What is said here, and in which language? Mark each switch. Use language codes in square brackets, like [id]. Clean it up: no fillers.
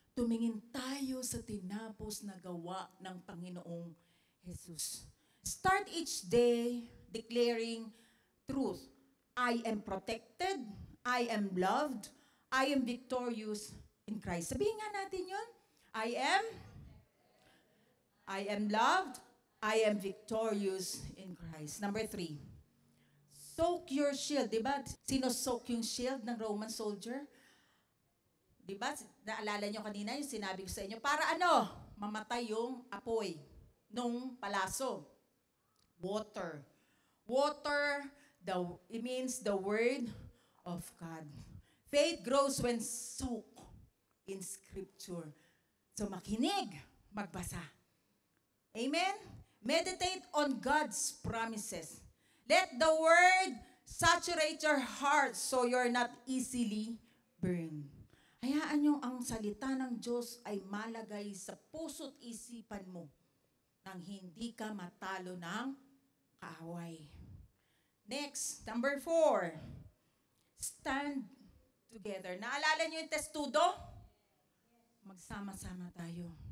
[tl] Tumingin tayo sa tinapos na gawa ng Panginoong Jesus. [en] Start each day declaring truth. I am protected. I am loved. I am victorious in Christ. [tl] Sabihin nga natin yun. [en] I am loved. I am victorious in Christ. Number 3. Soak your shield. Diba? [tl] Sino soak yung shield ng Roman soldier? Diba? Naalala nyo kanina yung sinabi ko sa inyo. Para mamatay yung apoy nung palaso. Water. [en] Water, it means the word of God. Faith grows when soaked in Scripture. [tl] So makinig, magbasa. Amen? [en] Meditate on God's promises. Let the word saturate your heart so you're not easily burned. [tl] Hayaan nyo ang salita ng Diyos ay malagay sa puso't isipan mo nang hindi ka matalo ng kaaway. [en] Next, number 4. Stand together. [tl] Naalala nyo yung testudo? Magsama-sama tayo.